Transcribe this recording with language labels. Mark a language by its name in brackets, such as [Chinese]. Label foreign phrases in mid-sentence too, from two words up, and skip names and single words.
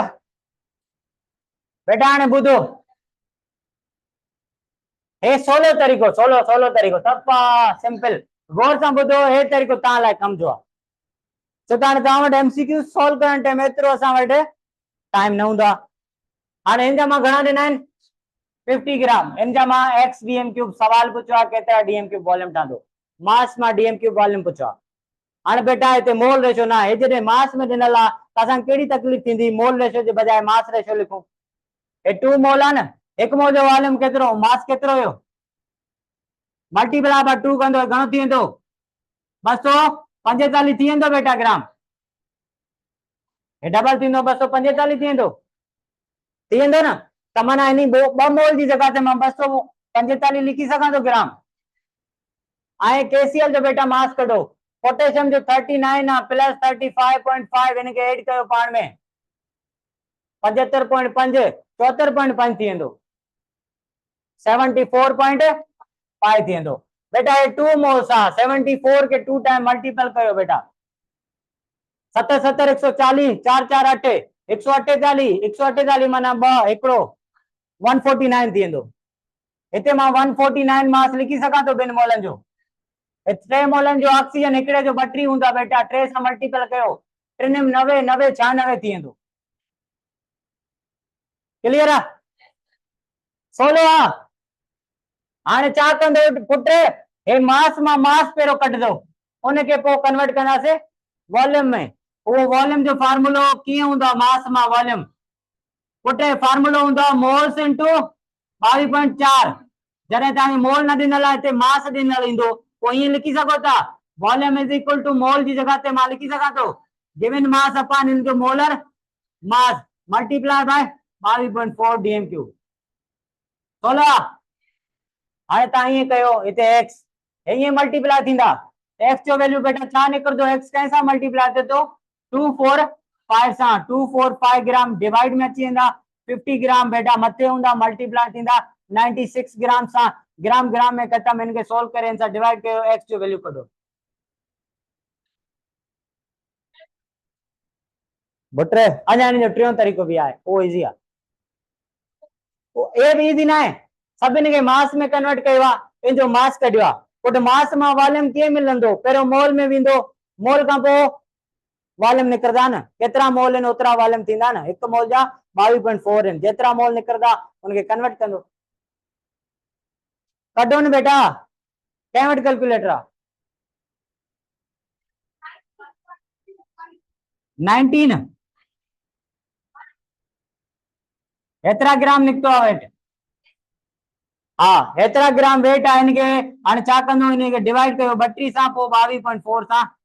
[Sindhi] बेटा हाणे ॿुधो, हे सोलो तरीक़ो, सोलो तरीक़ो सफ़ा सिंपल, गौर सां ॿुधो। हे तरीक़ो तव्हां लाइ कम जो आहे, छो त हाणे तव्हां वटि MCQ सॉल्व करण टाइम एतिरो असां वटि टाइम न हूंदो आहे। हाणे हिन जा मां घणा ॾिना आहिनि? 50 ग्राम इन जा मां x [English] dm cube [Sindhi] सवाल पूछो आहे केतिरा [English] dm cube volume [Sindhi] ठहंदो मास मां dm क्यूब वॉल्यूम पूछो आहे हाणे बेटा हिते [English] mole ratio [Sindhi] ना है जॾहिं मास में ॾिनल आहे त असां कहिड़ी तकलीफ़ थींदी मोल रेशो जे बजाय [English] mass ratio [Sindhi] लिखूं हे 2 मोल आहे न 1 मोल जो वॉल्यूम केतिरो मास केतिरो हुयो [English] multiply by 2 [Sindhi] कंदो घणो थी वेंदो 245 थी वेंदो बेटा ग्राम हे डबल थींदो 245 थी वेंदो न त माना इन 2 मोल जी जगह ते मां 245 लिखी सघां थो ग्राम ऐं KCl जो बेटा मास कढो पोटेशियम जो 39 आहे प्लस 35.5 इनके ऐड कयो पाण में 75.5 74.5 थी वेंदो 74.5 थी वेंदो बेटा ये 2 मोल्स आहे 74 के 2 [English] time multiple [Sindhi] कयो बेटा 7 7 140 4 4 8 148 148 माना 2 हिकिड़ो 149 थी वेंदो हिते मां 149 मास लिखी सघां थो ॿिनि मोलनि जो 3 मोलनि जो ऑक्सीजन हिकिड़े जो 32 हूंदा बेटा 3 सां मल्टीपल कयो 3 90 90 96 थी वेंदो क्लियर आहे 16 आहे हाणे छा कंदो पुट हे मास मां मास पहिरियों कढंदो उनखे पोइ कन्वर्ट कंदासीं वॉल्यूम में वो वॉल्यूम जो फार्मूलो कीअं हूंदो मास मां वॉल्यूम पुट फार्मूलो हूंदो [English] moles into 22.4 [Sindhi] जॾहिं तव्हांखे मोल न ॾिनल आहे हिते मास ॾिनल ईंदो पोइ ईअं लिखी सघो था [English] volume is equal to [Sindhi] मोल जी जगह ते मां लिखी सघां थो [English] given mass upon into molar mass multiply by 22.4 dm cube [Sindhi] 16 हाणे तव्हां ईअं कयो हिते x ईअं मल्टीप्लाई थींदा x जो वैल्यू बेटा छा निकिरंदो x कंहिं सां मल्टीप्लाई थिए थो 245 सां 245 ग्राम डिवाइड में अची वेंदा 50 ग्राम बेटा मथे हूंदा मल्टीप्लाई थींदा 96 ग्राम सां ग्राम ग्राम में ख़तम इनके सोल्व करे इन सां डिवाइड कयो x जो वैल्यू कढो बुट्रे अञा इन जो टियों तरीक़ो भी आहे वो इजी आहे ए भी इजी ना है सभिनी खे मास में कन्वर्ट कयो आहे इन जो मास कढियो आहे पुट मास मां वॉल्यूम कीअं मिलंदो पहिरियों मोल में वेंदो मोल खां पोइ वॉल्यूम निकिरंदा न केतिरा मोल आहिनि ओतिरा वॉल्यूम थींदा न हिकु मोल जा 22.4 आहिनि जेतिरा मोल निकिरंदा उनखे कन्वर्ट कंदो कढो न बेटा कंहिं वटि कैलकुलेटर आहे 19 एतिरा ग्राम निकितो आहे वेट हाँ एतिरा ग्राम वेट आहे इनके हाणे छा कंदो इनके डिवाइड कयो 32 सां पोइ 22.4 सां